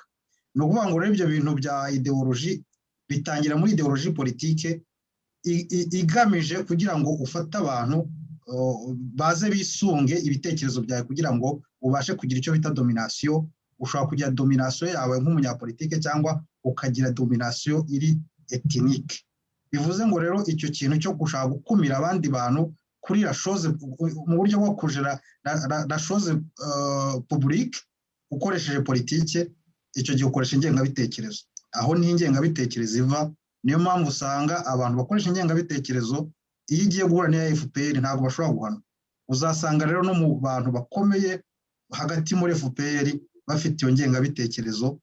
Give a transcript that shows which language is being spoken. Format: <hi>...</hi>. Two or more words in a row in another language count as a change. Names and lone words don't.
<rw>Ni ukuvuga ngo rero ibyo bintu bya ideoloji bitangira muri ideoloji politike igamije kugira ngo ufate abantu baze bisunge ibitekerezo byawe kugira ngo ubashe kugira icyo bita dominasiyo. Ushobora kugira dominasiyo yawe nk'umunyapolitike cyangwa ukagira dominasiyo iri etinike. Bivuze ngo rero icyo kintu cyo gushaka gukumira abandi bantu kuri</rw> <fr>la chose</fr> <rw>mu buryo bwo kujera</rw> <fr>la chose publique</fr> <rw>ukoresheje politike, icyo gihe ukoresha ingengabitekerezo. Aho ni ingengabitekerezo iva, niyo mpamvu usanga abantu bakoresha ingengabitekerezo iyo igiye guhura n'iya FPR ntabwo bashobora guhana. Uzasanga rero no mu bantu bakomeye hagati muri FPR bafite iyo ngengabitekerezo.</rw>